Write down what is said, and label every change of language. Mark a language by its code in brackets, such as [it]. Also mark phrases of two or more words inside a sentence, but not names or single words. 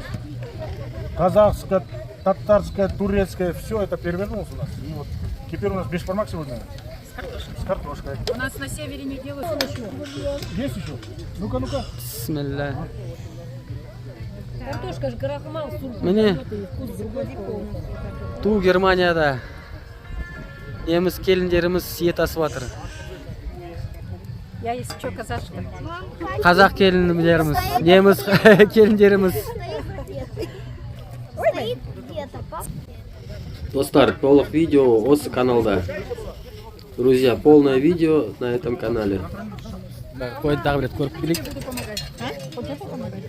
[ru] Казахское, татарское, турецкое, все это перевернулось у нас. И вот теперь у нас бешбармак сегодня. С картошкой. У нас на севере не делают. Есть еще? Ну-ка, ну-ка. Бисмилля. Картошка же крахмал, Міне вкус другой полностью. [kk] ту Германияда неміс келіндеріміз ет асып жатыр. [ru] Я если что, казашка. [kk] Қазақ келіндеріміз, неміс келіндеріміз. Достар, толық видео осы каналда. [ru] Друзья, полное видео на этом канале. [kk] Қойды тағы бір рет көріп келейік.